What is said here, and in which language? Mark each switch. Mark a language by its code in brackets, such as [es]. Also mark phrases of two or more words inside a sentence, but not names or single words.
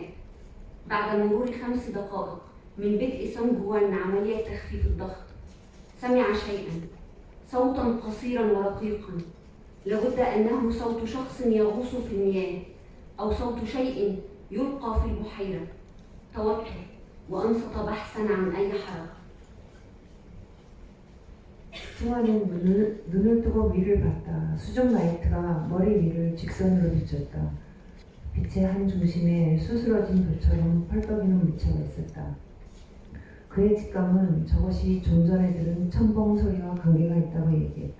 [ar] بعد مرور 5 دقائق من بدء سونغ هوان عملية تخفيف الضغط، سمع شيئا، صوتا قصيرا ورقيقا. لابد أنه صوت شخص يغوص في المياه أو صوت شيء يلقى في البحيرة. توتر، وأنصت بحثا عن أي حركة. [ko] 승화는 눈을 뜨고 위를 봤다. 수중 라이트가 머리 위를 직선으로 비쳤다. 빛의 한 중심에 수스러진 돌처럼 펄떡이는 물체가 있었다. 그의 직감은 저것이 좀 전에 들은 첨벙 소리와 관계가 있다고 얘기했다.